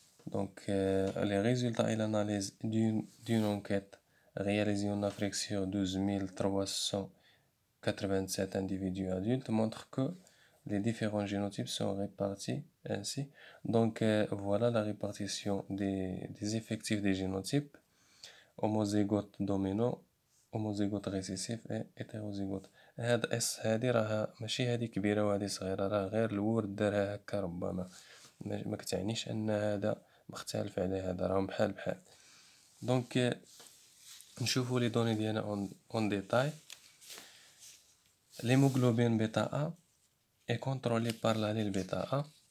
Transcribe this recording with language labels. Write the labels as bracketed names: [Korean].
[French] Donc, les résultats et l'analyse d'une enquête réalisée en Afrique sur 12 387 individus adultes montrent que les différents génotypes sont répartis ainsi. Donc, voilà la répartition des effectifs des génotypes: homozygote dominant, homozygote récessif et hétérozygote. [Arabic] هاد اس هادي راها ماشي هادي كبيرة وهادي صغيرة، راه غير الورد دارها هكا ربما، ما كتعنيش ان هذا مختلف على هذا، راهم بحال بحال. دونك نشوفوا لي دوني ديالنا اون ديتاي. [French] l'hémoglobine bêta A est contrôlée par l'allèle bêta A.